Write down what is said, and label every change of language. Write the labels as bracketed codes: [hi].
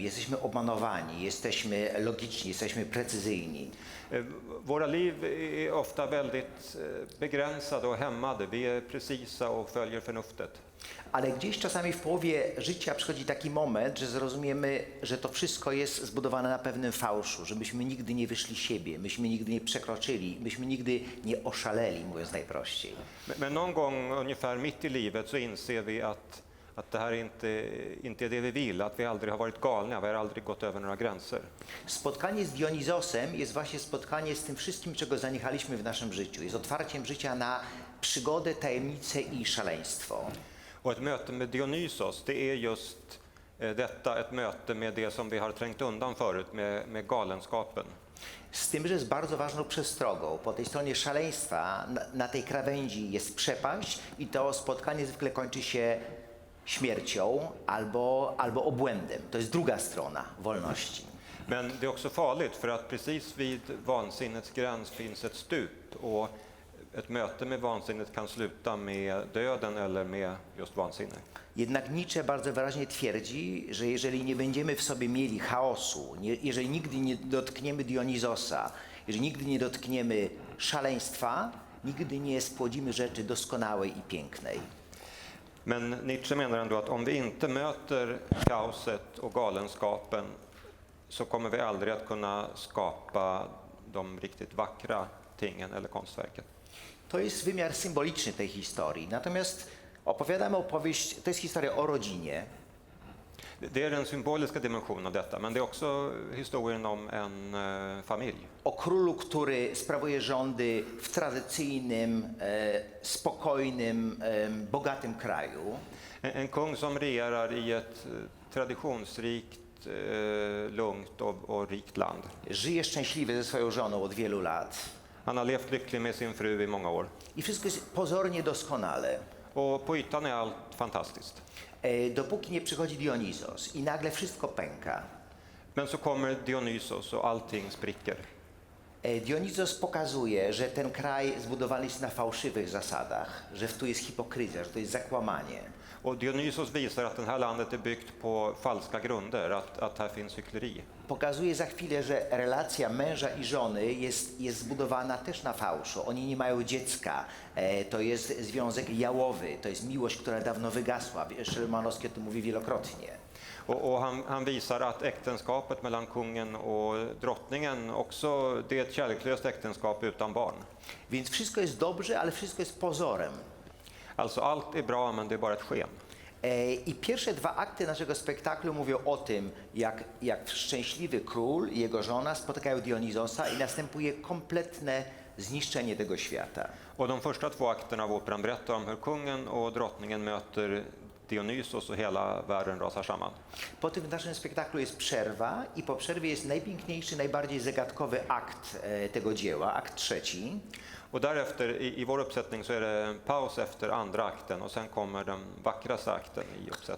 [pl] Jesteśmy opanowani, jesteśmy logiczni, jesteśmy precyzyjni. [sv] Våra liv är ofta väldigt begränsade och hämmade. Vi är precisa och följer förnuftet. [pl] Ale gdzieś czasami w połowie życia przychodzi taki moment, że zrozumiemy, że to wszystko jest zbudowane na pewnym fałszu, żebyśmy nigdy nie wyszli siebie, myśmy nigdy nie przekroczyli, myśmy nigdy nie oszaleli, mówiąc najprościej. [sv] Men någon gång ungefär mitt i livet så inser vi att det här inte är det vi vill, att vi aldrig har varit galna, vi har aldrig gått över några gränser. [pl] Spotkanie z Dionizosem jest właśnie spotkanie z tym wszystkim, czego zaniechaliśmy w naszym życiu. Jest otwarciem życia na przygodę, tajemnicę i szaleństwo. [sv] Och ett möte med Dionysos, det är just detta, ett möte med det som vi har trängt undan förut, med galenskapen. [pl] Z tym, że jest bardzo ważną przestrogą. Po tej stronie szaleństwa, na tej krawędzi jest przepaść i to spotkanie zwykle kończy się śmiercią albo obłędem. To jest druga strona wolności. [sv] Men det är också farligt för att precis vid vansinnets gräns finns ett stup och ett möte med vansinnet kan sluta med döden eller med just vansinne. [pl] Jednak Nietzsche bardzo wyraźnie twierdzi, że jeżeli nie będziemy w sobie mieli chaosu, jeżeli nigdy nie dotkniemy Dionizosa, jeżeli nigdy nie dotkniemy szaleństwa, nigdy nie spłodzimy rzeczy doskonałej i pięknej. [sv] Men Nietzsche menar ändå att om vi inte möter kaoset och galenskapen så kommer vi aldrig att kunna skapa de riktigt vackra tingen eller konstverken. [pl] To jest wymiar symboliczny tej historii. Natomiast opowiadamy opowieść, to jest historia o rodzinie. [sv] Det är den symboliska dimensionen av detta, men det är också historien om en familj. [pl] O królu, który sprawuje rządy w tradycyjnym, spokojnym, bogatym kraju. [sv] En kung som regerar i ett traditionsrikt, lugnt och rikt land. [pl] Żyje szczęśliwy ze swoją żoną od wielu lat. [sv] Han har levt lycklig med sin fru i många år. [pl] I wszystko jest pozornie doskonale. [sv] Och på ytan är allt fantastiskt. [pl] Dopóki nie przychodzi Dionizos i nagle wszystko pęka. [sv] Men så kommer Dionysos och allting spricker. [pl] Dionizos pokazuje, że ten kraj zbudowany jest na fałszywych zasadach, że tu jest hipokryzja, że to jest zakłamanie. [sv] Och Dionysos visar att det här landet är byggt på falska grunder, att här finns hyckleri. [pl] Pokazuje za chwilę, że relacja męża i żony jest zbudowana też na fałszu. Oni nie mają dziecka. To jest związek jałowy, to jest miłość, która dawno wygasła. Szymanowski o tym mówi wielokrotnie. [sv] Och han visar att äktenskapet mellan kungen och drottningen också, det är ett kärleklöst äktenskap utan barn. [pl] Więc wszystko jest dobrze, ale wszystko jest pozorem. [sv] Alltså allt är bra, men det är bara ett sken. [pl] I pierwsze dwa akty naszego spektaklu mówią o tym, jak szczęśliwy król i jego żona spotykają Dionizosa i następuje kompletne zniszczenie tego świata. [sv] Och de första två akterna av operan berättar om hur kungen och drottningen möter Dionysos och hela världen rasar samman. [pl] Potem w naszym spektaklu jest przerwa i po przerwie jest najpiękniejszy, najbardziej zagadkowy akt tego dzieła, akt trzeci. [sv] Och därefter i vår uppsättning så är det en paus efter andra akten och sen kommer den vackraste akten i uppsättningen.